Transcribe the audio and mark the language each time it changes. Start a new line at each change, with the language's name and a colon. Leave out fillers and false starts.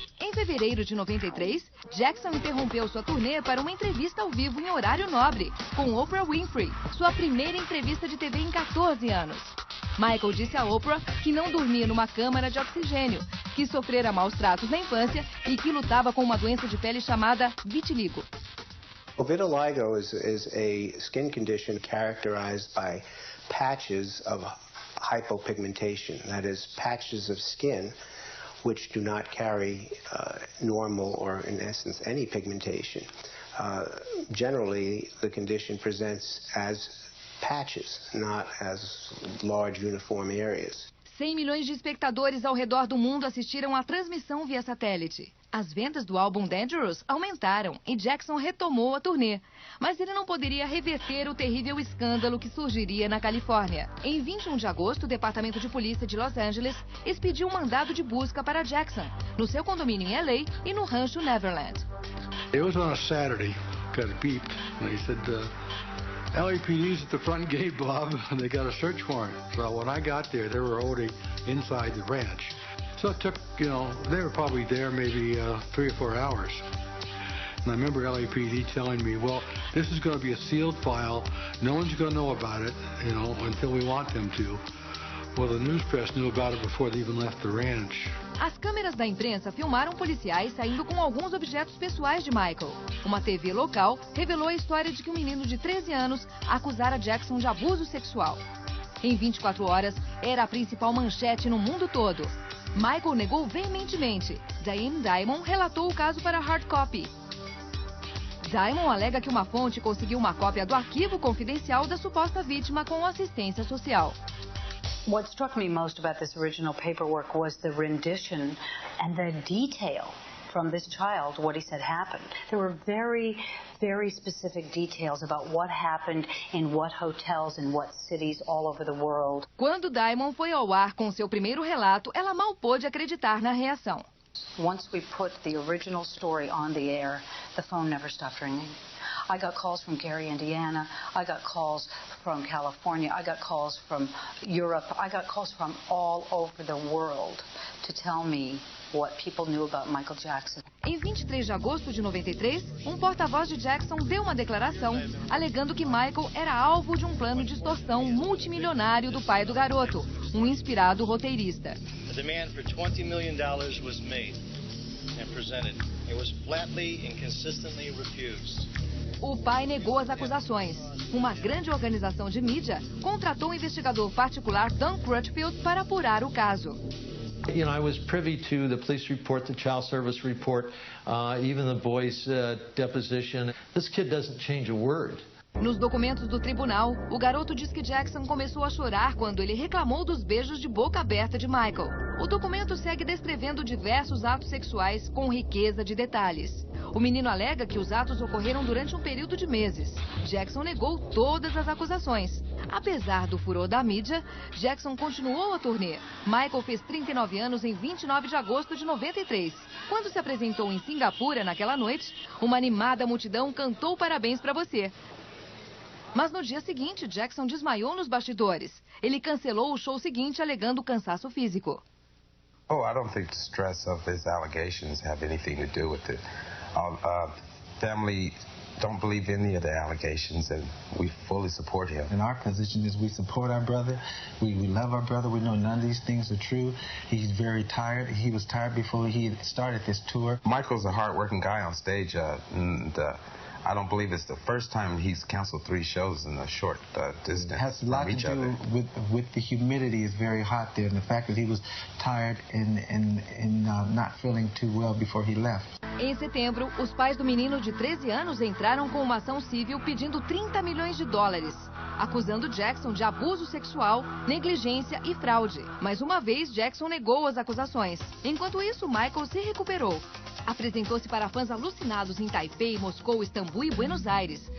Portuguese: Em fevereiro de 93, Jackson interrompeu sua turnê para uma entrevista ao vivo em horário nobre, com Oprah Winfrey, sua primeira entrevista de TV em 14 anos. Michael disse a Oprah que não dormia numa câmara de oxigênio, que sofrera maus tratos na infância e que lutava com uma doença de pele chamada vitiligo.
English: Vitiligo is a skin condition characterized by patches of hypopigmentation, that is, patches of skin which do not carry normal or, in essence, any pigmentation. Generally, the condition presents as patches, not as large uniform areas.
Portuguese: 100 milhões de espectadores ao redor do mundo assistiram à transmissão via satélite. As vendas do álbum Dangerous aumentaram e Jackson retomou a turnê. Mas ele não poderia reverter o terrível escândalo que surgiria na Califórnia. Em 21 de agosto, o Departamento de Polícia de Los Angeles expediu um mandado de busca para Jackson, no seu condomínio em LA e no rancho Neverland.
English: It was on a Saturday, got beeped, and they said, LAPD's at the front gate, Bob, and they got a search warrant. So when I got there, they were already inside the ranch. So it took, they were probably there maybe 3 or 4 hours. And I remember LAPD telling me, well, this is going to be a sealed file. No one's going to know about it, until we want them to. Well, the news press knew about it before they even left the ranch.
Portuguese: As câmeras da imprensa filmaram policiais saindo com alguns objetos pessoais de Michael. Uma TV local revelou a história de que um menino de 13 anos acusara Jackson de abuso sexual. Em 24 horas, era a principal manchete no mundo todo. Michael negou veementemente. Diane Dimond relatou o caso para Hard Copy. Dimond alega que uma fonte conseguiu uma cópia do arquivo confidencial da suposta vítima com assistência social.
English: What struck me most about this original paperwork was the rendition and the detail from this child, what he said happened. There were very, very specific details about what happened in what hotels in what cities all over the world.
Portuguese: Quando Dimond foi ao ar com seu primeiro relato, ela mal pôde acreditar na reação.
English: Once we put the original story on the air, the phone never stopped ringing. I got calls from Gary, Indiana. I got calls from California. I got calls from Europe. I got calls from all over the world to tell me what people knew about Michael Jackson.
Portuguese: Em 23 de agosto de 93, um porta-voz de Jackson deu uma declaração alegando que Michael era alvo de um plano de extorsão multimilionário do pai do garoto, um inspirado roteirista.
English: A demand for $20 million was made and presented. It was flatly and consistently refused.
Portuguese: O pai negou as acusações. Uma grande organização de mídia contratou o investigador particular Don Crutchfield para apurar o caso.
English: I was privy to the police report, the child service report, even the boy's deposition. This kid doesn't change a word.
Portuguese: Nos documentos do tribunal, o garoto diz que Jackson começou a chorar quando ele reclamou dos beijos de boca aberta de Michael. O documento segue descrevendo diversos atos sexuais com riqueza de detalhes. O menino alega que os atos ocorreram durante um período de meses. Jackson negou todas as acusações. Apesar do furor da mídia, Jackson continuou a turnê. Michael fez 39 anos em 29 de agosto de 93. Quando se apresentou em Singapura naquela noite, uma animada multidão cantou parabéns para você. Mas no dia seguinte, Jackson desmaiou nos bastidores. Ele cancelou o show seguinte alegando cansaço físico.
English: Oh, I don't think the stress of his allegations have anything to do with it. Our family don't believe any of the allegations, and we fully support him. And our position is we support our brother. We love our brother. We know none of these things are true. He's very tired. He was tired before he started this tour. Michael's a hard-working guy on stage, and I don't believe it's the first time he's canceled 3 shows in a short distance. It has a lot to do with the humidity. Is very hot there, and the fact that he was tired and not feeling too well before he left.
Portuguese: Em setembro, os pais do menino de 13 anos entraram com uma ação civil pedindo $30 milhões, acusando Jackson de abuso sexual, negligência e fraude. Mais uma vez, Jackson negou as acusações. Enquanto isso, Michael se recuperou. Apresentou-se para fãs alucinados em Taipei, Moscou, Istambul e Buenos Aires.